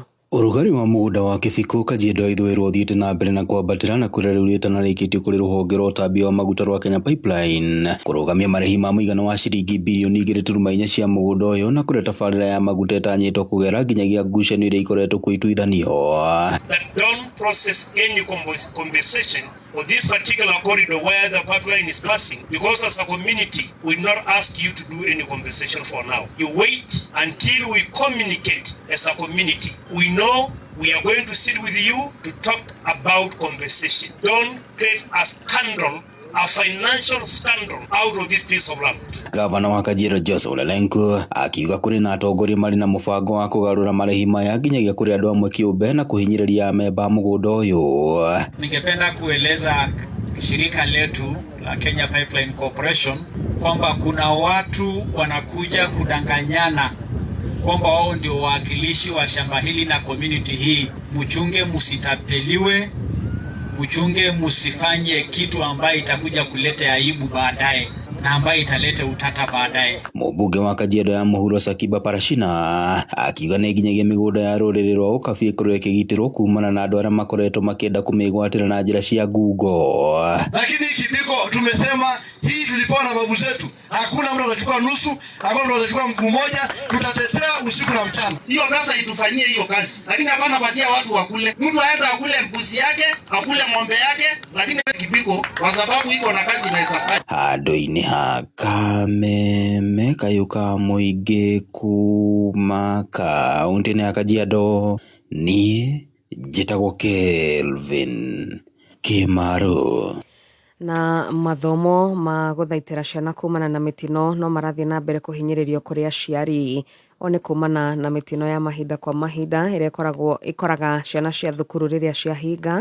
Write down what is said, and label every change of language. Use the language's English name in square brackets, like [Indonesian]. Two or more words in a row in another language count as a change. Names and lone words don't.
[Kikuyu] Ũrugarĩ wa mũgũnda wa Kĩbiko Kajiado ya ithũĩro ũthiĩte na mbere na kwambatĩra na kũrĩa rĩu rĩtanarĩkĩtio kũrĩ rũhonge rwa ũtambia wa maguta rwa Kenya Pipeline kũrũgamia marĩhi ma mũigana wa ciringi birioni 2.4 cia mũgũnda ũyũ, na kũrĩa tabarĩra ya maguta ĩtanyĩtwo kũgera nginyagia ngucanio iria ikoretwo kuo ituithanio. [English] Don't process any compensation for this particular corridor where the pipeline is passing, because as a community we will not ask you to do any compensation for now. You wait until we communicate as a community. We know we are going to sit with you to talk about compensation. Don't create a scandal, a financial scandal out of this piece of land. [Kikuyu] Gavana wa Kajiado Joseph Ole Lenku akiuga kũrĩ na atongoria marĩ na mũbango wa kũgarũra marĩhi maya nginyagia kũrĩ andũ amwe kĩũmbe na kũhinyĩrĩria amemba mũgũnda ũyũ. [Swahili] Ningependa kueleza shirika letu la Kenya Pipeline Corporation kwamba kuna watu wanakuja kudanganyana kwamba wao ndio wawakilishi wa shamba hili na community hii. Mchunge msitapeliwe, mchunge msifanye kitu ambayo itakuja kuleta aibu baadaye na ambayo italeta utata baadaye. [Kikuyu] Mũmbunge wa Kajiado ya mũhuro Sakiba Parashina akiuga nĩ nginyagia mĩgũnda ya rũrĩrĩ rwa ũkabi ĩkorwo ĩkĩgitĩrwo kumana na andũ arĩa makoretwo makĩenda kũmĩgwatĩra na njĩra cia ngungo. [Swahili] Lakini Kibiko tumesema hii tulipewa na babu zetu. Hakuna mtu atachukua nusu, hakuna mtu atachukua mguu moja, tutatetea usiku na mchana. Hiyo pesa itufanyie hiyo kazi, lakini hapana patia watu wakule. Mtu aenda akule mbuzi yake, akule ng'ombe yake, lakini Kibiko kwa sababu iko na kazi inaweza fanya. [Kikuyu] Handũ-inĩ ha Kameme Kayuka mũingĩ kuma kaunti-inĩ ya Kajiado, niĩ njĩtagwo Kelvin Kimaro. Na mathomo ma gũthaitĩra ciana kumana na mĩtino no marathiĩ na mbere kũhinyĩrĩrio kũrĩ aciari, one kumana na mĩtino ya mahinda kwa mahinda ĩrĩa ĩkoraga ciana cia thukuru rĩrĩa ciahinga.